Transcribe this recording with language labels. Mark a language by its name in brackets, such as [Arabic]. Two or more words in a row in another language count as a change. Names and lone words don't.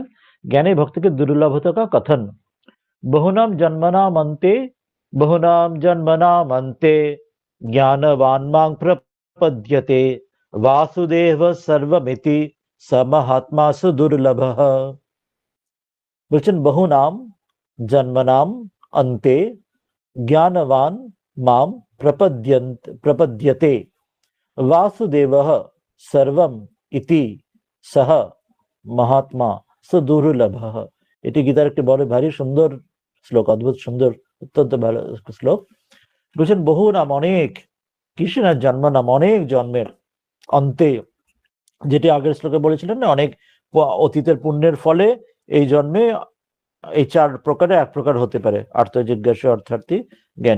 [Bangla] জ্ঞানী ভক্তিকে দুর্লভতা কথন [Sanskrit] बहुनाम जन्मनाम अन्ते, बहुनाम जन्मनाम अन्ते ज्ञानवान मां प्रपद्यते वासुदेव सर्वमिति स महात्मासु दुर्लभ। বলছেন बहुनाम जन्मनाम अन्ते ज्ञानवान माम प्रपद्यते वासुदेव सर्वम इति सह महात्मा सुदुर्लभ। [Bangla] এটি গীতার একটি বড় ভারী সুন্দর শ্লোক, অদ্ভুত সুন্দর, অত্যন্ত ভালো শ্লোক। বলছেন বহু নাম অনেক, কৃষ্ণের জন্ম নাম অনেক জন্মের অন্তে, যেটি আগের শ্লোকে বলেছিলেন না, অনেক অতীতের পুণ্যের ফলে এই জন্মে এই চার প্রকারে এক প্রকার হতে পারে, আর্ত জিজ্ঞাসা অর্থার্থী জ্ঞানী।